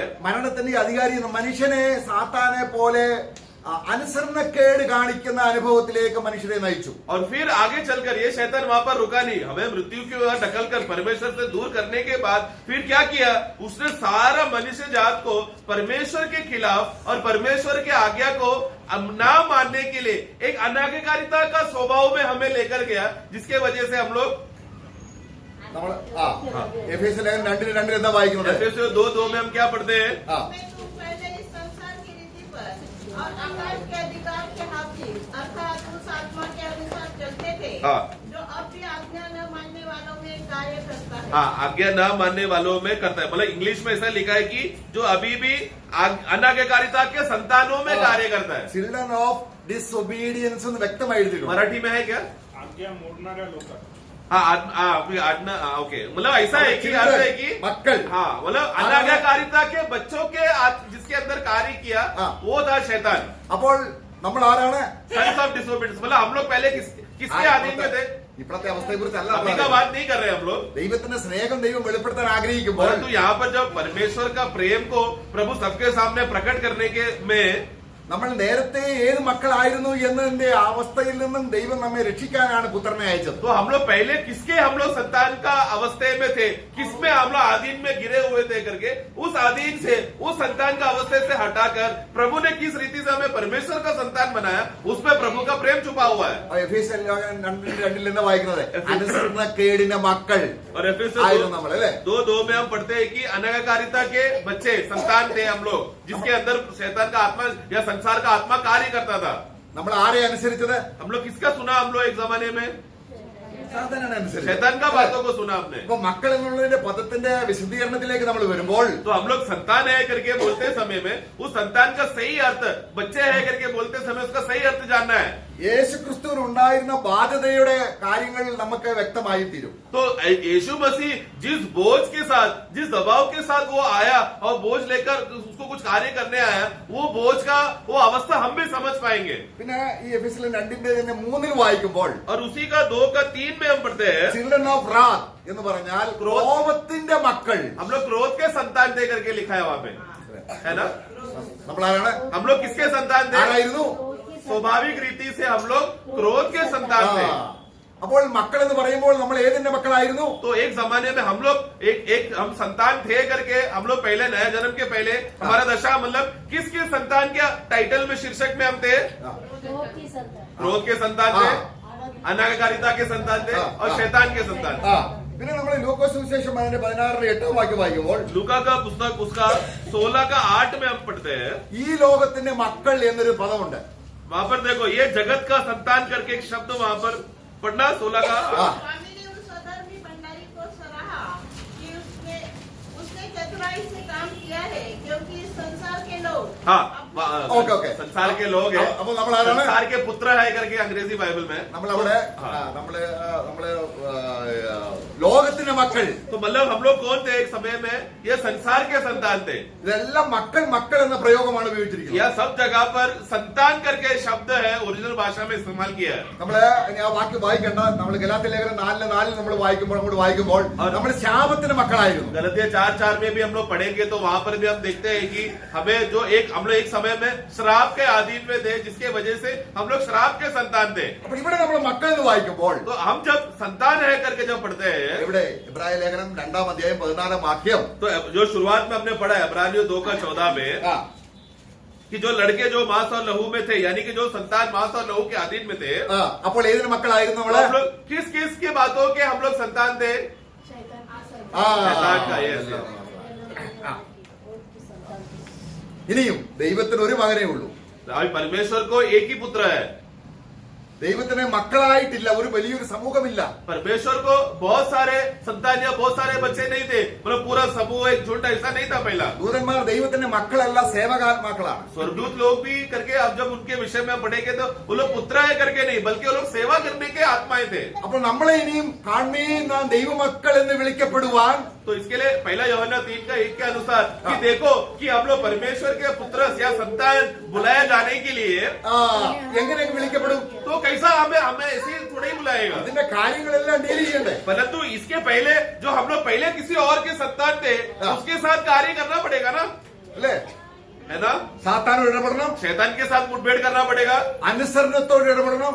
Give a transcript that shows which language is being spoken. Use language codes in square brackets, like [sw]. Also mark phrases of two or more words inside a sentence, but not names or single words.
[ml] മരണത്തിന്റെ അധികാരി മനുഷ്യനെ സാത്താനെ പോലെ അനുസരണക്കേട് കാണിക്കുന്ന അനുഭവത്തിലേക്ക് മനുഷ്യരെ നയിച്ചു. [hi] और फिर आगे चलकर ये शैतान वहां पर रुका नहीं, हमें मृत्यु की ओर ढकल कर परमेश्वर से दूर करने के बाद फिर क्या किया? उसने सारा मनुष्य जात को परमेश्वर के खिलाफ और परमेश्वर के आज्ञा को ना मानने के लिए एक अनाज्ञाकारिता का स्वभाव में हमें लेकर गया, जिसके वजह से हम लोग [ml] നമ്മൾ എഫേസ്യ ലേഖനം 2:2 എന്താ വായിക്കുന്നത്? [hi] एफेसियों 2:2 में हम क्या पढ़ते हैं? और आकाश के अधिकार के हाथी अर्थात उस आत्मा के अनुसार चलते थे जो अब भी आज्ञा न मानने वालों में कार्य करता है। हाँ, आज्ञा न मानने वालों में करता है। मतलब इंग्लिश में ऐसा लिखा है कि जो अभी भी अनाज्ञाकारिता के संतानों में कार्य करता है। [en] children of disobedience [hi] എന്ന് വ്യക്തമായി എഴുതിയിട്ടുണ്ട്. मराठी में है क्या? [mr] आज्ञा मोडणाऱ्या लोक. [hi] ओके, मतलब ऐसा है कि अर्थ है कि [ml] മക്കൾ. [hi] हाँ, मतलब अनाज्ञाकारिता के बच्चों के जिसके अंदर कार्य किया वो था शैतान, [ml] അപ്പോൾ നമ്മൾ ആരാണ്? [en] sons of disobedience. [hi] मतलब हम लोग पहले किसके अधीन में थे? [ml] ഇപ്പോഴത്തെ അവസ്ഥയെ കുറിച്ചല്ല [hi] अभी का बात नहीं कर रहे हम लोग, [ml] ദൈവത്തിന്റെ സ്നേഹം ദൈവം വെളിപ്പെടുത്താൻ ആഗ്രഹിക്കുമ്പോൾ [hi] परंतु यहाँ पर जब परमेश्वर का प्रेम को प्रभु सबके सामने प्रकट करने के में [ml] നമ്മൾ നേരത്തെ ഏത് മക്കളായിരുന്നു എന്നതിന്റെ അവസ്ഥയിൽ നിന്നും ദൈവം നമ്മെ രക്ഷിക്കാനാണ് പുത്രനെ അയച്ചത്. [hi] तो हम लोग पहले किसके हम लोग संतान का अवस्था में थे, किसमें हम लोग आधीन में गिरे हुए थे करके उस आधीन से उस संतान का अवस्था से हटाकर प्रभु ने किस रीति से हमें परमेश्वर का संतान बनाया, उसमें प्रभु का प्रेम छुपा हुआ है। [ml] എഫേസ്യ ലേഖനം 2:2 എന്താ വായിക്കുന്നത്? അനുസരണക്കേടിന്റെ മക്കൾ [hi] और [ml] ആയിരുന്നു നമ്മൾ അല്ലേ? [hi] 2:2 में हम पढ़ते हैं कि अनाज्ञाकारिता के बच्चे संतान थे हम लोग, जिसके अंदर शैतान का आत्मा या संसार का आत्मा कार्य करता था। [ml] നമ്മൾ ആരെ അനുസരിച്ചത്? [hi] हम लोग किसका सुना? हम लोग एक जमाने में [ml] സാത്താനാണ് അനുസരിച്ചത്. [hi] शैतान का बातों को सुना आपने। [ml] അപ്പൊ മക്കൾ എന്നുള്ളതിന്റെ പദത്തിന്റെ വിശദീകരണത്തിലേക്ക് നമ്മൾ വരുമ്പോൾ [hi] तो हम लोग संतान है करके बोलते समय में उस संतान का सही अर्थ, बच्चे है करके बोलते समय उसका सही अर्थ जानना है। [ml] യേശു ക്രിസ്തുവിന് ഉണ്ടായിരുന്ന ബാധ്യതയുടെ കാര്യങ്ങൾ നമുക്ക് വ്യക്തമായി തീരും. [hi] तो यीशु मसीह जिस बोझ के साथ, जिस दबाव के साथ वो आया और बोझ लेकर उसको कुछ कार्य करने आया, वो बोझ का वो अवस्था हम भी समझ पाएंगे। [ml] പിന്നെ ഈ എഫേസ്യ 2:3 വായിക്കുമ്പോൾ [hi] और उसी का 2:3 में हम पढ़ते हैं, [en] children of wrath [ml] എന്ന് പറഞ്ഞാൽ ക്രോധത്തിന്റെ മക്കൾ. [hi] हम लोग क्रोध के संतान थे करके लिखा है वहां पे, है ना? [ml] നമ്മളാരാണ്? [hi] हम लोग किसके संतान थे? [ml] ആരായിരുന്നു? [hi] स्वाभाविक रीति से हम लोग क्रोध के संतान थे। [ml] അപ്പോൾ മക്കൾ എന്ന് പറയുമ്പോൾ നമ്മൾ ഏതിന്റെ മക്കളായിരുന്നു? [hi] तो एक जमाने में हम लोग एक हम संतान थे करके हम लोग पहले नया जन्म के पहले हमारा दशा मतलब किस संतान के टाइटल में शीर्षक में हम थे? क्रोध की संतान, क्रोध के संतान थे, अनाज्ञाकारिता के संतान थे और शैतान के संतान। [ml] പിന്നെ നമ്മൾ ലൂക്കോസ് സുവിശേഷം 16:8 വാക്യം വായിക്കുമ്പോൾ [hi] लूका का पुस्तक उसका 16:8 में हम पढ़ते हैं, [ml] ഈ ലോകത്തിന്റെ മക്കൾ എന്നൊരു പദമുണ്ട്. [hi] वहां पर देखो ये जगत का संतान करके एक शब्द वहां पर पढ़ना 16 का। स्वामी ने उस अधर्मी भंडारी को सराहा कि उसने चतुराई से काम किया है, क्योंकि इस संसार के लोग हाँ, ओके. संसार के लोग हैं, [ml] അപ്പോൾ നമ്മൾ ആരാണ്? [hi] संसार के पुत्र है करके अंग्रेजी बाइबल में। [ml] നമ്മളവിടെ നമ്മള് ലോകത്തിന്റെ മക്കൾ. [hi] तो मतलब हम लोग कौन थे एक समय में? ये संसार के संतान थे। [ml] ഇതെല്ലാം മക്കൾ മക്കൾ എന്ന പ്രയോഗമാണ് ഉപയോഗിച്ചിരിക്കുന്നത്. [hi] यह सब जगह पर संतान करके शब्द है ओरिजिनल भाषा में इस्तेमाल किया है। [ml] നമ്മള് ഇനി ആ വാക്യം വായിക്കണ്ട. നമ്മൾ ഗലാത്യ ലേഖനം 4:4 നമ്മൾ വായിക്കുമ്പോൾ അങ്ങോട്ട് വായിക്കുമ്പോൾ നമ്മൾ ശാപത്തിന്റെ മക്കളായിരുന്നു. [hi] गलतियां 4:4 में भी हम लोग पढ़ेंगे तो वहां पर भी हम देखते हैं कि हमें जो हम लोग एक समय में श्राप के अधीन में थे, जिसके वजह से हम लोग श्राप के संतान थे। [ml] അപ്പൊ ഇവിടെ നമ്മൾ മക്കൾ എന്ന് വായിക്കുമ്പോൾ [hi] तो हम जब संतान है करके जब पढ़ते हैं, [ml] ഇവിടെ ഇബ്രായ ലേഖനം 2:14 വാക്യം [hi] तो जो शुरुआत में हमने पढ़ा है इब्रानियों 2:14 में कि जो लड़के जो मांस और लहू में थे, यानी कि जो संतान मांस और लहू के अधीन में थे, [ml] അപ്പോൾ ഏതിന് മക്കളായിരുന്നു [hi] तो [ml] നമ്മള്? [hi] हम लोग किस किस की बातों के हम लोग संतान थे? शैतान की ആ. शैतान का, yes. क्रोध की संतान थी। [ml] ഇനിയും ദൈവത്തിന് ഒരു മകനേ ഉള്ളൂ. [hi] अभी परमेश्वर को एक ही पुत्र है। [ml] ദൈവത്തിന് മക്കളായിട്ടില്ല ഒരു വലിയൊരു സമൂഹമില്ല. [hi] परमेश्वर को बहुत सारे संतान या बहुत सारे बच्चे नहीं थे, मतलब पूरा समूह एक झुंड ऐसा नहीं था पहला. [ml] ദൂതന്മാർ ദൈവത്തിന്റെ മക്കളല്ല, സേവകാത്മാക്കളാണ്. [hi] स्वर्गदूत लोग भी करके अब जब उनके विषय में पढ़ेंगे तो वो लोग पुत्र है करके नहीं, बल्कि वो लोग सेवा करने के आत्माएं थे. [ml] അപ്പോൾ നമ്മളെ ഇനിയും കാൺമീൻ നാം ദൈവമക്കൾ എന്ന് വിളിക്കപ്പെടുവാൻ [hi] तो इसके लिए पहला यूहन्ना 3:1 के अनुसार कि देखो कि हम लोग परमेश्वर के पुत्र या संतान बुलाए जाने के लिए [ml] എങ്ങനെ വിളിക്കപ്പെടും? [hi] तो कैसा हमें ऐसे थोड़ा ही बुलाएगा. [ml] അതിന്റെ കാര്യങ്ങളെല്ലാം ഡീൽ ചെയ്യണ്ടേ? [hi] परंतु इसके पहले जो हम लोग पहले किसी और के संतान थे उसके साथ कार्य करना पड़ेगा ना, [ml] അല്ലേ? [hi] है ना. [ml] സാത്താനോട് ഇടപെടണം, [hi] शैतान के साथ मुठभेड़ करना पड़ेगा, [ml] അനുസരണത്തോട് ഇടപെടണം,